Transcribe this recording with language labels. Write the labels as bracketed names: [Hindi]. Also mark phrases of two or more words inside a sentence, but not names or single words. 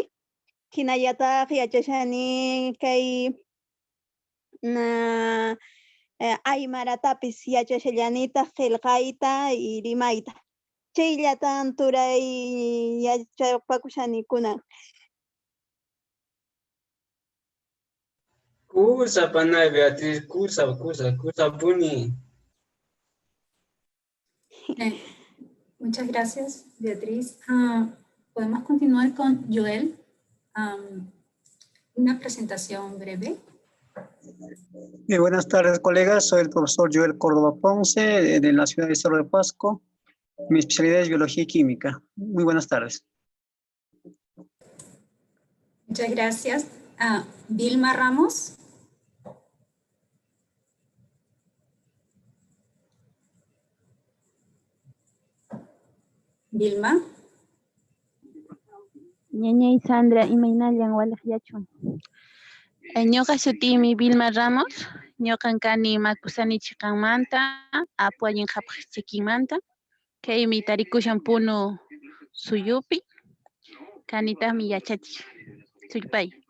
[Quechua] Hinallataq yachashani kay aymaratapis yachashallanitaq qillqayta y rimayta. Chayllatan turay yachapakushani kunan. Cursa, panay, Beatriz, cursa puni. [Spanish] Muchas gracias, Beatriz. Podemos continuar con Joel. Una presentación breve. Buenas tardes, colegas. Soy el profesor Joel Córdoba Ponce, de la ciudad de Cerro de Pasco. Mi especialidad es biología y química. Muy buenas tardes. Muchas gracias. Vilma Ramos. Vilma. [Quechua] Ñañay Sandra imaynallan walaqllachun. Ñuqa sutimi Vilma Ramos, ñuqan kani Makusani chiqanmanta, apuallin hapaq chikinmanta, kaymi tarikushan punu suyupi, kanitaqmi yachachiq sullpay.